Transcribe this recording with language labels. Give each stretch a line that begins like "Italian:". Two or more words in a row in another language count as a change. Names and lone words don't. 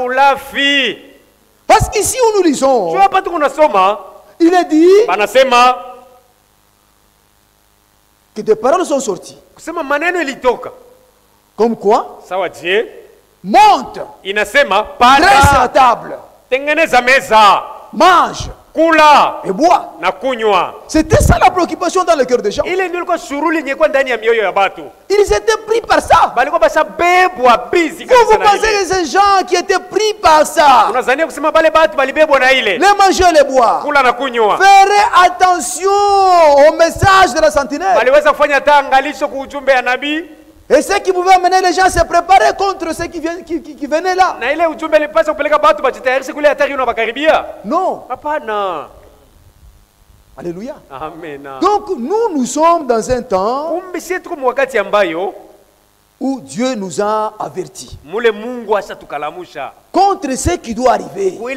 French: Parce qu'ici où nous lisons, il est dit que des paroles sont sorties. Comme quoi? Monte. Dresse la table. Mange.
Swahili: Kula
French: et bois.
Swahili: Na kunywa.
French: C'était ça la préoccupation dans le cœur des gens.
Swahili: Ile ndio ilikuwa shughuli nyekwa ndani ya mioyo ya watu.
French: Ils étaient pris par ça.
Swahili: Balikuwa bashabebwa busy kabisa.
French: Vous pensez que ces gens qui étaient pris par ça,
Swahili: unazania kusema bale watu balibebwa na ile.
French: Les manger les boire.
Swahili: Kula na kunywa.
French: Faire attention au message de la sentinelle.
Swahili: Baliweza kufanya angalisho kwa ujumbe ya nabii.
French: Et ce qui pouvait amener les gens à se préparer contre ceux qui venaient là. Non. Alléluia. Amen. Donc nous sommes dans un temps où Dieu nous a avertis contre ce qui doit arriver.